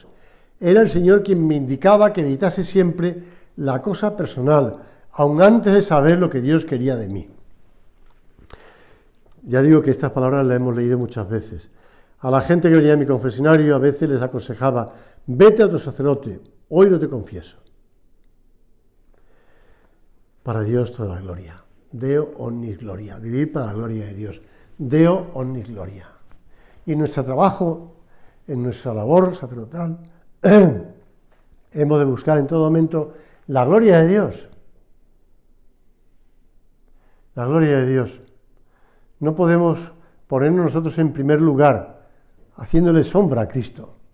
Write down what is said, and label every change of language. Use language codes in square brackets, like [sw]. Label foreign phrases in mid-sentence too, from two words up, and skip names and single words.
[es] Era el Señor quien me indicaba que evitase siempre la cosa personal, aun antes de saber lo que Dios quería de mí. Ya digo que estas palabras las hemos leído muchas veces. A la gente que venía a mi confesionario a veces les aconsejaba, vete a tu sacerdote, hoy no te confieso. Para Dios toda la gloria. [la] Deo omnis gloria. [es] Vivir para la gloria de Dios. [la] Deo omnis gloria. [es] Y en nuestro trabajo, en nuestra labor sacerdotal, hemos de buscar en todo momento la gloria de Dios. La gloria de Dios. No podemos ponernos nosotros en primer lugar, haciéndole sombra a Cristo.